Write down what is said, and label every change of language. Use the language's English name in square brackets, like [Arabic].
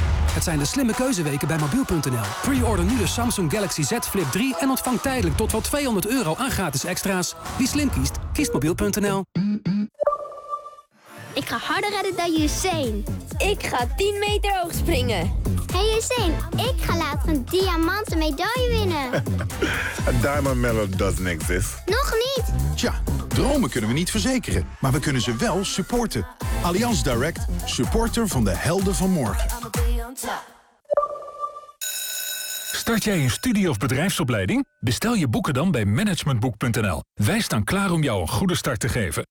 [Dutch] Het zijn de slimme keuzeweken bij mobiel.nl. Pre-order nu de Samsung Galaxy Z Flip 3 en ontvang tijdelijk tot wel €200 aan gratis extra's. Wie slim kiest, kiest mobiel.nl. Ik ga harder rennen dan Usain. Ik ga 10 meter hoog springen. Hey Usain, ik ga later een diamanten medaille winnen. [English] A diamond medal doesn't exist. [Dutch] Nog niet. Tja, dromen kunnen we niet verzekeren, maar we kunnen ze wel supporten. Allianz Direct, supporter van de helden van morgen. Start jij een studie- of bedrijfsopleiding? Bestel je boeken dan bij managementboek.nl. Wij staan klaar om jou een goede start te geven.